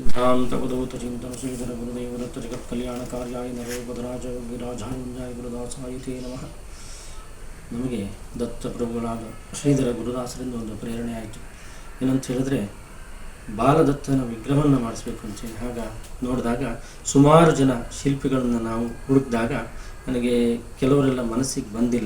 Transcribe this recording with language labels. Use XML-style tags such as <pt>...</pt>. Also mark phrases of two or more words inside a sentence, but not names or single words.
<sa>सिद्धांत चिंतन श्रीधर गुरुदेव दत्त जगत कल्याणकार्याय नरोपदराज विराजाय गुरुदासाय ते नमः.</sa> <kn>ನಮಗೆ ದತ್ತ ಪ್ರಭುಗಳಾದ ಶ್ರೀಧರ ಗುರುದಾಸರಿಂದ ಒಂದು ಪ್ರೇರಣೆ ಆಯಿತು. ಏನಂತ ಹೇಳಿದ್ರೆ, ಬಾಲದತ್ತನ ವಿಗ್ರಹವನ್ನು ಮಾಡಿಸ್ಬೇಕು ಅಂತೇಳಿ. ಆಗ ನೋಡಿದಾಗ ಸುಮಾರು ಜನ ಶಿಲ್ಪಿಗಳನ್ನು ನಾವು ಹುಡುಕಿದಾಗ ನನಗೆ ಕೆಲವರೆಲ್ಲ ಮನಸ್ಸಿಗೆ ಬಂದಿಲ್ಲ.</kn>